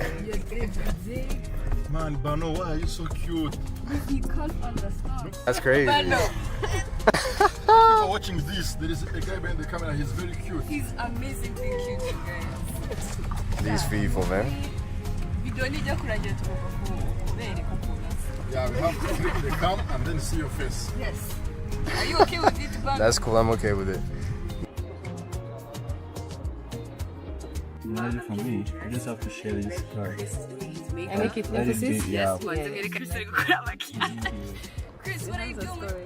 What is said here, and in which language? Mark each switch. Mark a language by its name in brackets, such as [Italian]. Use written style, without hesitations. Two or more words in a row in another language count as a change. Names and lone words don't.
[English] Man, Bano, why are you so cute? You can't understand. That's crazy. People watching this, there is a guy behind the camera, he's very cute. He's amazingly cute, you guys. These people, man. [Kinyarwanda] Video nijya kurangira tugomba kubereka ukuntu. [English] Yeah, we have to click the cam and then see your face. Yes. Are you okay with it, Bano? That's cool. I'm okay with it. Not for me. I just have to share this card. I make it Let it be, emphasis. yeah. Chris, what are you doing?